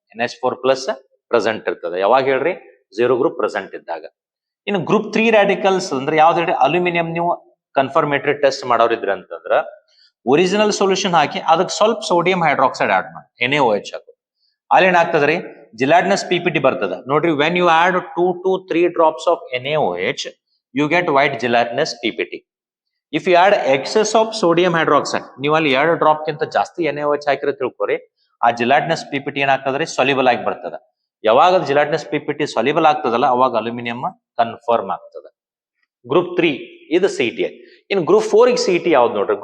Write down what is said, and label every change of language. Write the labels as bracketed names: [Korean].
[Kannada] NH4+ present ಇರ್ತದೆ. ಯಾವಾಗ ಹೇಳ್ರಿ, 0 ಗ್ರೂಪ್ ಪ್ರೆಸೆಂಟ್ ಇದ್ದಾಗ. ಇನ್ನು ಗ್ರೂಪ್ 3 ರ್ಯಾಡಿಕಲ್ಸ್ ಅಂದ್ರೆ ಯಾವ್ದು ಹೇಳ್ರಿ, ಅಲ್ಯೂಮಿನಿಯಂ ನೀವು ಕನ್ಫರ್ಮೇಟರಿ ಟೆಸ್ಟ್ ಮಾಡೋರಿದ್ರ ಅಂತಂದ್ರ ಒರಿಜಿನಲ್ ಸೊಲ್ಯೂಷನ್ ಹಾಕಿ ಅದಕ್ಕೆ ಸ್ವಲ್ಪ ಸೋಡಿಯಂ ಹೈಡ್ರಾಕ್ಸೈಡ್ ಆಡ್ ಮಾಡಿ NaOH ಹಾಕು. ಅಲ್ಲಿ ಏನಾಗ್ತದ್ರಿ ಜಿಲಾಟಿನಸ್ PPT ಬರ್ತದ ನೋಡ್ರಿ. [English] When you add 2 to 3 drops of NaOH you get white gelatinous PPT. If you add excess of sodium hydroxide, [Kannada] ನೀವು ಅಲ್ಲಿ 2 ಡ್ರಾಪ್ ಗಿಂತ ಜಾಸ್ತಿ NaOH ಹಾಕಿರೋ ತಿಳ್ಕೊರಿ, ಆ ಜಿಲಾಟಿನಸ್ PPT ಏನಾಗ್ತದ್ರಿ ಸೊಲ್ಯೂಬಲ್ ಆಗಿ ಬರ್ತದ. ಯಾವಾಗ ಜಿಲಾಟಿನಸ್ PPT ಸೊಲ್ಯೂಬಲ್ ಆಗ್ತದಲ್ಲ ಅವಾಗ ಅಲ್ಯೂಮಿನಿಯಂ ಕನ್ಫರ್ಮ್ ಆಗ್ತದ. ಗ್ರೂಪ್ 3 ಇದು CT. ಇನ್ ಗ್ರೂಪ್ 4 ಗೆ CT ಯಾವ್ದು ನೋಡ್ರಿ.